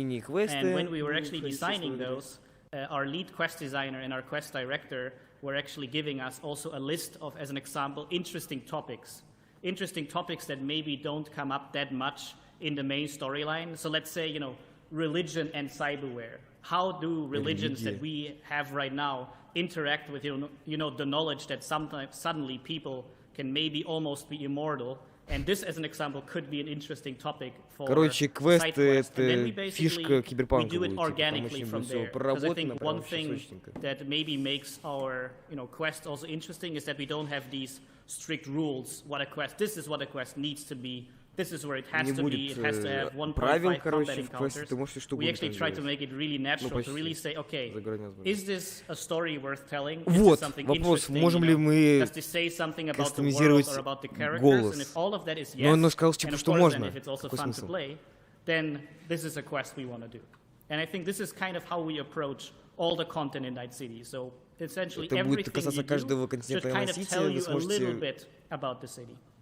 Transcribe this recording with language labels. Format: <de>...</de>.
<en>And when we were actually designing those, our lead quest designer and our quest director were actually giving us also a list of, as an example, interesting topics that maybe don't come up that much in the main storyline. So let's say, religion and cyberware. How do religions that we have right now interact with, the knowledge that sometimes suddenly people can maybe almost be immortal? And this, as an example, could be an interesting topic for</en> <ru>короче, квесты — это фишка Киберпанка.</ru> <en>We do it organically from there. Because I think one thing that maybe makes our, quest also interesting is that we don't have these strict rules. This is what a quest needs to be. This is where it has to be. It has to have 1.5 combat encounters. We actually try to make it really natural, to really say, okay, is this a story worth telling?</en> <ru>Вот, вопрос, можем ли мы кастомизировать голос? Но он сказал, типа, что можно. Какой смысл?</ru> <en>Then this is a quest we want to do. And I think this is kind of how we approach all the content in Night City. So essentially everything you do should kind of tell you a little bit about the city.</en>